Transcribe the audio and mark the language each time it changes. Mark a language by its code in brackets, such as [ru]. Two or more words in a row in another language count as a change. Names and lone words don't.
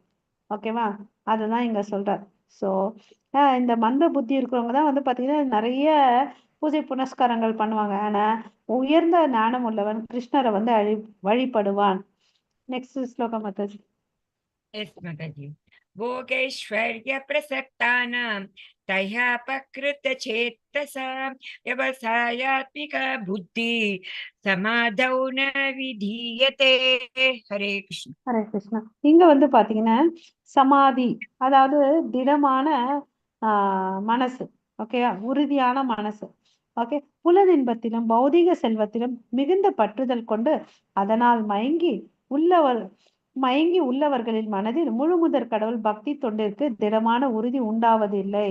[ta] ஓகேவா? அதுதான் இங்க சொல்றார். சோ இந்த மந்த புத்தி இருக்கிறவங்க தான் பாத்தீங்கன்னா நிறைய பூஜை புனஸ்காரங்கள் பண்ணுவாங்க. ஆனா உயர்ந்த ஞானம் உள்ளவன் கிருஷ்ணரை வழிபடுவான். நெக்ஸ்ட் ஸ்லோகம் மாதாஜி. எஸ் மாதாஜி. [sa] भोगैश्वर्य प्रसक्तानां तह्यापकृत चेतसां व्यवसायात्मिका बुद्धि समाधौ न विधीयते. हरे कृष्ण. [ta] ஹரே கிருஷ்ணா. இங்க பாத்தீங்கன்னா சமாதி, அதாவது திடமான மனசு. ஓகேயா? உறுதியான மனசு. ஓகே, புலனின்பத்திலும் பௌதிக செல்வத்திலும் மிகுந்த பற்றுதல் கொண்டு அதனால் மயங்கி உள்ளவர்களின் மனதில் முழுமுதற் கடவுள் பக்தி தொண்டிற்கு திடமான உறுதி உண்டாவதில்லை.